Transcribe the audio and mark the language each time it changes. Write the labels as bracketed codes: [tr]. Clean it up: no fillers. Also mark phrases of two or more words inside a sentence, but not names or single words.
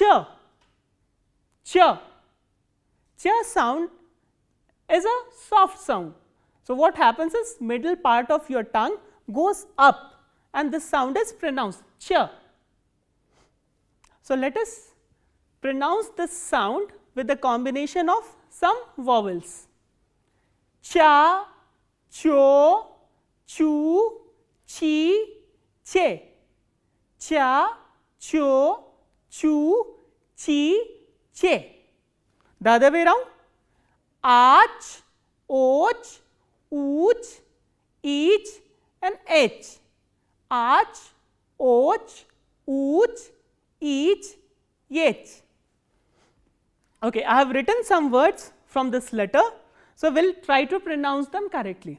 [en] Ch. Ch sound is a soft sound. So, what happens is middle part of your tongue goes up and this sound is pronounced ch. So, let us pronounce this sound with a combination of some vowels. cha, cho, chu, chi, che. Cha, cho, chu, chi, che. The other way around, ach, och, ooch, each and h. Ach, och, ooch, each, h. Okay, I have written some words from this letter, so we will try to pronounce them correctly.